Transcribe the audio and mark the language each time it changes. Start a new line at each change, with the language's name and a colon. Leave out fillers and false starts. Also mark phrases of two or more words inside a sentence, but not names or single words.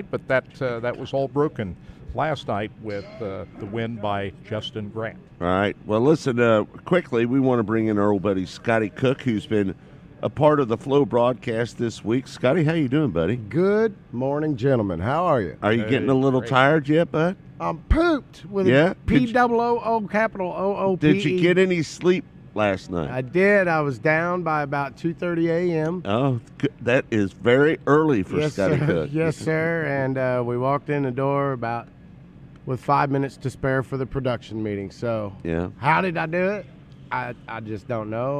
English: But that was all broken last night with the win by Justin Grant. All right. Well, listen, quickly, we want to bring in our old buddy Scotty Cook, who's been a part of the Flow broadcast this week. Scotty, how you doing, buddy? Good morning, gentlemen. How are you? Are you getting a little tired yet, bud? I'm pooped with Yeah? a P-O-O-O capital O-O-P-E. Did you get any sleep last night? I did. I was down by about 2:30 a.m. Oh, that is very early for Yes, Scotty sir. Cook. Yes, sir. And we walked in the door with 5 minutes to spare for the production meeting. So Yeah. how did I do it? I just don't know.